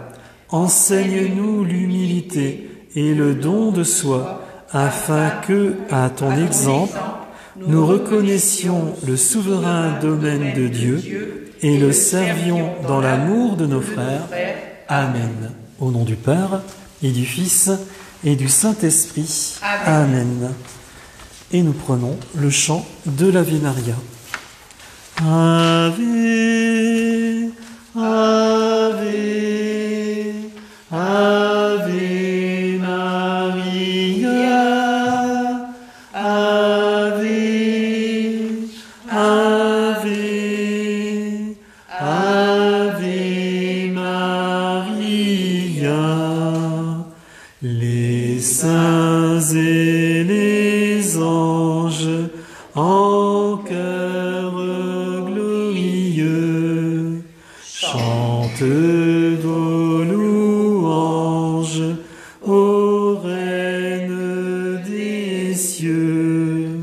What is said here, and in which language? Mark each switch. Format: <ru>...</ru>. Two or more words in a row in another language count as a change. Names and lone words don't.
<fr>Enseigne-nous l'humilité et le don de soi, afin que, à ton exemple, nous reconnaissions le souverain domaine de Dieu et le servions dans l'amour de nos frères. Amen. Au nom du Père et du Fils et du Saint-Esprit. Amen. Et nous prenons le chant de l'Ave Maria.</fr> <la>Ave, Ave, Ave Maria, Ave, Ave, Ave Maria.</la> <fr>Les saints et les anges en chœur glorieux chantent vos louanges ô Reine des cieux.</fr>